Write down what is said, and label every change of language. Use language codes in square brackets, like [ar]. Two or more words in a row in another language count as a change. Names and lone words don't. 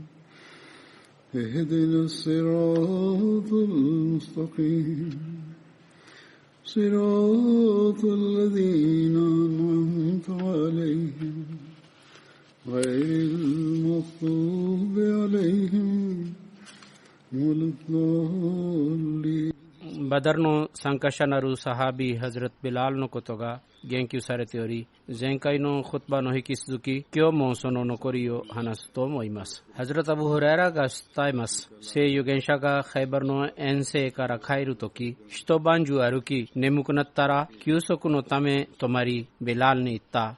[ar] اهدنا الصراط المستقيم صراط الذين أنعمت عليهم غير المغضوب عليهم ولا الضالين. [ja] バダルの参加者なるサハビハズラット・ビラールのことが言及されており、前回のkhutバの引き続き今日もその残りを話すと思います。ハズラット・アブ・フレラが伝えます。聖預言者がハイバルの遠征から帰るとき、一晩中歩き眠くなったら休息のため泊まり、ビラールに言った。